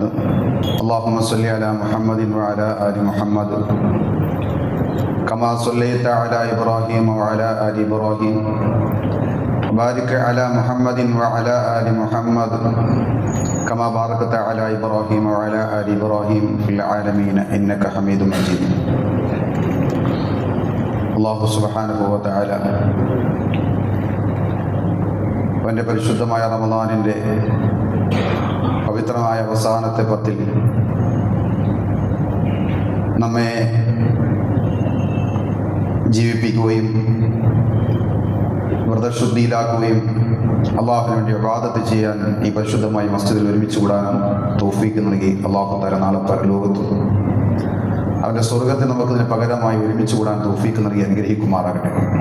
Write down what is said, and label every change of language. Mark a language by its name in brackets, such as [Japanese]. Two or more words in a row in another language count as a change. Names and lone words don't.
[Arabic] اللهم صل على محمد وعلى آل محمد كما صليت على إبراهيم وعلى آل إبراهيم، وبارك على محمد وعلى آل محمد كما باركت على إبراهيم وعلى آل إبراهيم في العالمين إنك حميد مجيد. الله سبحانه وتعالى [Malayalam] അവൻ്റെ പരിശുദ്ധമായ റമദാനിൻ്റെ പവിത്രമായ അവസാനത്തെ പത്തിൽ നമ്മെ ജീവിപ്പിക്കുകയും വ്രതശുദ്ധിയിലാക്കുകയും അള്ളാഹുവിന് വേണ്ടി ഇബാദത്ത് ചെയ്യാൻ ഈ പരിശുദ്ധമായ മസ്ജിദിൽ ഒരുമിച്ച് കൂടാനും തൗഫീക്ക് നൽകി [Arabic] الله تعالى [Malayalam] നാളെ പരലോകത്ത് അവൻ്റെ സ്വർഗത്തിൽ നമുക്കതിന് പകരമായി ഒരുമിച്ച് കൂടാൻ തൗഫീക്ക് നൽകി അനുഗ്രഹിക്കുമാറാകട്ടെ.